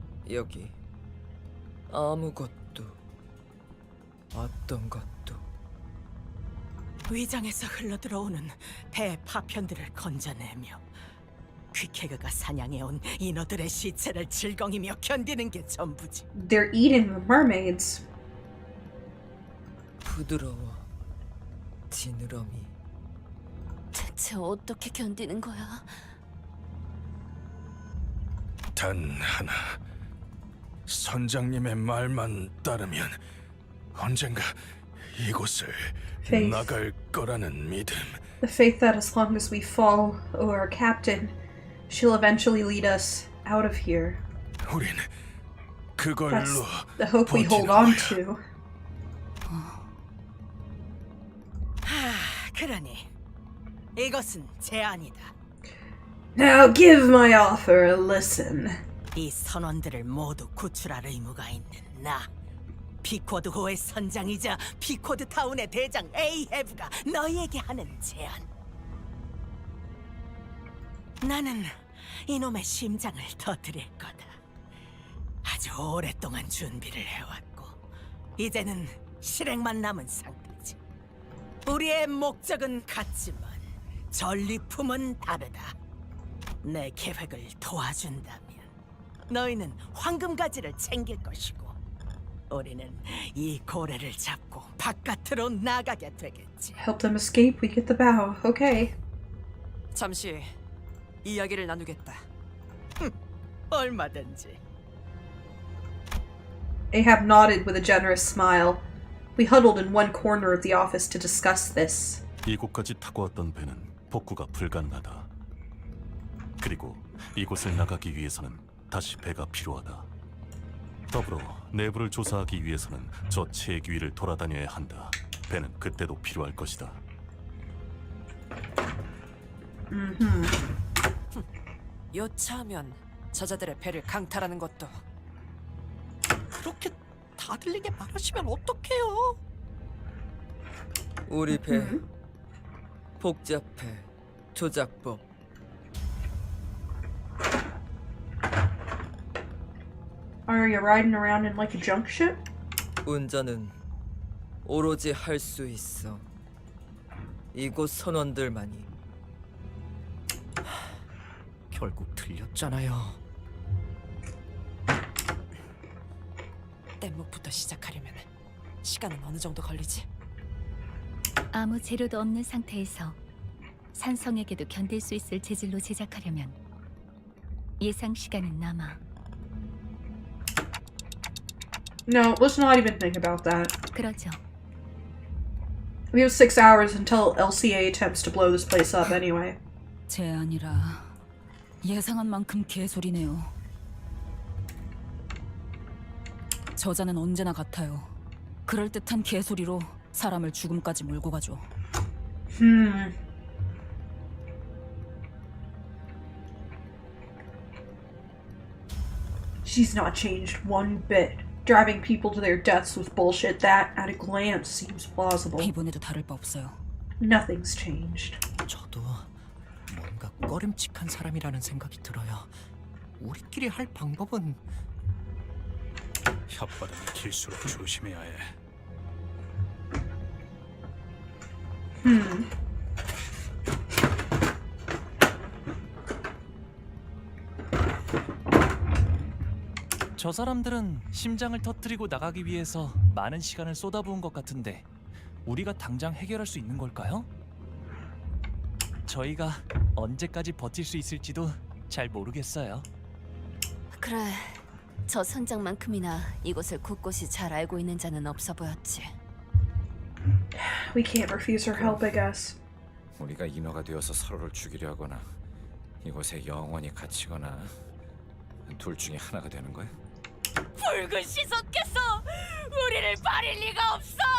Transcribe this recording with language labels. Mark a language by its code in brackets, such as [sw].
[ko] 여기 아무것도, 어떤 것도. 위장에서 흘러들어오는 배 파편들을 건져내며 퀴케그가 사냥해온 인어들의 시체를 질겅이며 견디는 게 전부지. [en] They're eating the mermaids. [ko] 부드러워. 지느러미. 대체 어떻게 견디는 거야? 단 하나. 선장님의 말만 따르면 언젠가 이곳을 [en] Faith. [ko] 나갈 거라는 믿음. [en] The faith that as long as we follow our captain, she'll eventually lead us out of here. [ko] 우린 그걸로 [en] That's the hope we hold on to. [ko] 그러니 이것은 제안이다. [en] Now give my offer a listen. [ko] 이 선원들을 모두 구출할 의무가 있는 나, 피코드호의 선장이자 피코드 타운의 대장 에이헤브가 너희에게 하는 제안. 나는 이놈의 심장을 터뜨릴 거다. 아주 오랫동안 준비를 해왔고 이제는 실행만 남은 상태지. 우리의 목적은 같지만 전리품은 다르다. 내 계획을 도와준다면 너희는 황금가지를 챙길 것이고 우리는 이 고래를 잡고 바깥으로 나가게 되겠지. [en] Help them escape, we get the bow. Okay. [ko] 잠시 이야기를 나누겠다. 얼마든지. [en] Ahab nodded with a generous smile. We huddled in one corner of the office to discuss this. [ko] 이곳까지 타고 왔던 배는 복구가 불가능하다. 그리고 이곳을 나가기 위해서는 다시 배가 필요하다. 더불어 내부를 조사하기 위해서는 저 체계 위를 돌아다녀야 한다. 배는 그때도 필요할 것이다. 여차하면 저자들의 배를 강탈하는 것도. 그렇게 다 들리게 말하시면 어떡해요? 우리 배 복잡해. 조작법. [en] Are you riding around in like a junk ship? [ko] 운전은 오로지 할 수 있어. 이곳 선원들만이. 결국 들렸잖아요. 뗏목부터 시작하려면 시간은 어느 정도 걸리지? 아무 재료도 없는 상태에서 산성에게도 견딜 수 있을 재질로 제작하려면 예상 시간은 남아. [en] No, let's not even think about that. [ko] 그러죠. [en] We have 6 hours until LCA attempts to blow this place up anyway. [ko] 제안이라 예상한 만큼 개소리네요. 저자는 언제나 같아요. 그럴듯한 개소리로 사람을 죽음까지 몰고 가죠. [en] She's not changed one bit. Driving people to their deaths with bullshit that, at a glance, seems plausible. [ko] 이번에도 다를 바 없어요. [en] Nothing's changed. [ko] 저도 뭔가 꺼림칙한 사람이라는 생각이 들어요. 우리끼리 할 방법은 혓바닥이 길수록 조심해야 해. 저 사람들은 심장을 터뜨리고 나가기 위해서 많은 시간을 쏟아부은 것 같은데 우리가 당장 해결할 수 있는 걸까요? 저희가 언제까지 버틸 수 있을지도 잘 모르겠어요. 그래, 저 선장만큼이나 이곳을 곳곳이 잘 알고 있는 자는 없어 보였지. [en] We can't refuse her help, I guess. [ko] 우리가 인화가 되어서 서로를 죽이려 하거나 이곳에 영원히 갇히거나 둘 중에 하나가 되는 거야? 붉은 시선께서 우리를 버릴 리가 없어.